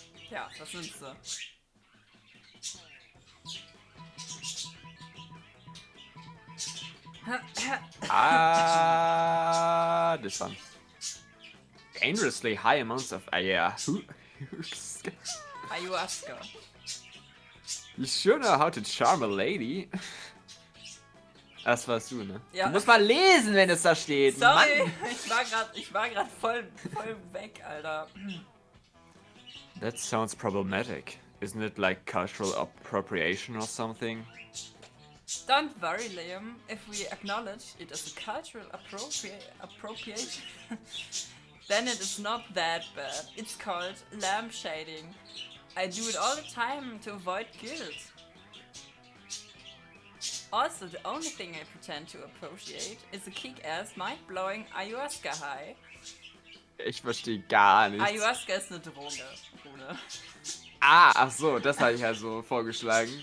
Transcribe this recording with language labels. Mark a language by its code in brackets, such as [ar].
[de] Ja, das sind sie. [en] This one. Dangerously high amounts of ayahuasca. Ayahuasca. You sure know how to charm a lady. [de] Das warst du, ne? Ja. Du musst mal lesen, wenn es da steht. Sorry, Mann. ich war grad voll weg, Alter. [en] That sounds problematic. Isn't it like cultural appropriation or something? Don't worry, Liam. If we acknowledge it as a cultural appropriation, then it is not that bad. It's called lamp shading. I do it all the time to avoid guilt. Also, the only thing I pretend to appreciate is a kick-ass, mind-blowing Ayahuasca high. [de] Ich verstehe gar nichts. Ayahuasca ist eine Droge, Bruder. Ach so, das hatte ich also vorgeschlagen.